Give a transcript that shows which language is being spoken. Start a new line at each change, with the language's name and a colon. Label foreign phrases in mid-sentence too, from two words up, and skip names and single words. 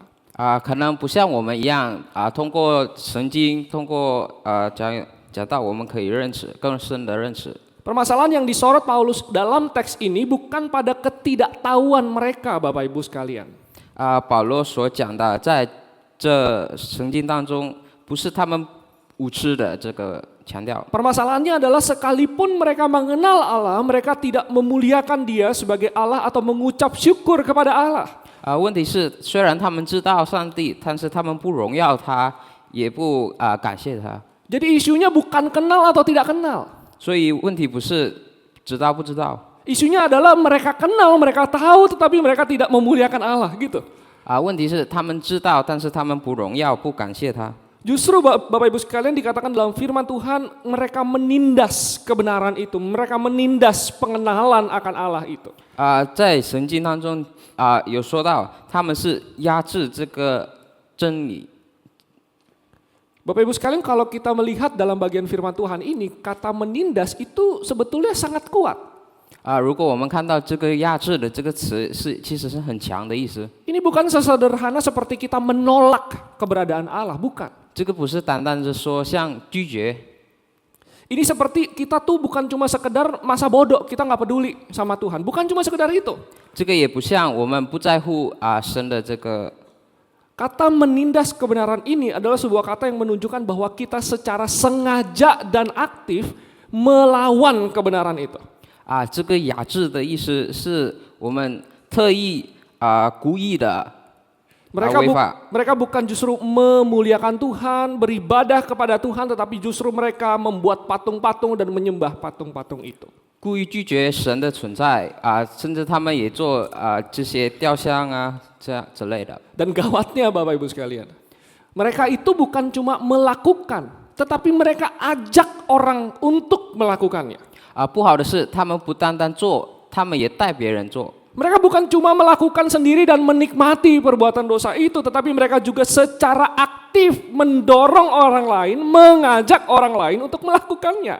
Chinese: 可能不像我们一样通过圣经，通过讲到我们可以认识更深的认识。
Indonesian: Permasalahan yang disorot Paulus dalam teks ini bukan pada ketidaktahuan mereka, Bapak Ibu sekalian.
Chinese: 保罗所讲的在这圣经当中，不是他们无知的这个强调。
Indonesian: Permasalahannya adalah sekalipun mereka mengenal Allah, mereka tidak memuliakan Dia sebagai Allah atau mengucap syukur kepada Allah.
Chinese: 问题是，虽然他们知道上帝，但是他们不荣耀他，也不感谢他。
Indonesian: Jadi isunya bukan kenal atau tidak kenal.
Chinese: 所以问题不是知道不知道，
Indonesian: Isunya adalah mereka kenal, mereka tahu, tetapi mereka tidak memuliakan Allah, gitu.
Chinese: 问题是他们知道，但是他们不荣耀，不感谢他。
Indonesian: Justru Bapak Ibu sekalian dikatakan dalam firman Tuhan, mereka menindas kebenaran itu, mereka menindas pengenalan akan Allah itu.
Chinese: 在圣经当中有说到，他们是压制这个真理。
Indonesian: Bapak Ibu sekalian, kalau kita melihat dalam bagian firman Tuhan ini, kata menindas itu sebetulnya sangat kuat.
Chinese: 如果我们看到这个压制的这个词其实是很强的意思。
Indonesian: Ini bukan sesederhana seperti kita menolak keberadaan Allah, bukan.
Chinese: 这个不是单单是说像拒绝。
Indonesian: Ini seperti kita tuh bukan cuma sekedar masa bodoh, kita nggak peduli sama Tuhan. Bukan cuma sekedar itu.
Chinese: 这个也不像我们不在乎神的这个。
Indonesian: Kata menindas kebenaran ini adalah sebuah kata yang menunjukkan bahwa kita secara sengaja dan aktif melawan kebenaran itu.
Chinese: 这个压制的意思是我们特意故意的
Indonesian: Mereka bukan justru memuliakan Tuhan, beribadah kepada Tuhan, tetapi justru mereka membuat patung-patung dan menyembah patung-patung itu.
Chinese: 故意拒绝神的存在甚至他们也做这些雕像这样之类的。
Indonesian: Dan gawatnya Bapak Ibu sekalian, mereka itu bukan cuma melakukan, tetapi mereka ajak orang untuk melakukannya.
Chinese: 不好的是，他们不单单做，他们也带别人做。
Indonesian: Mereka bukan cuma melakukan sendiri dan menikmati perbuatan dosa itu, tetapi mereka juga secara aktif mendorong orang lain, mengajak orang lain untuk melakukannya.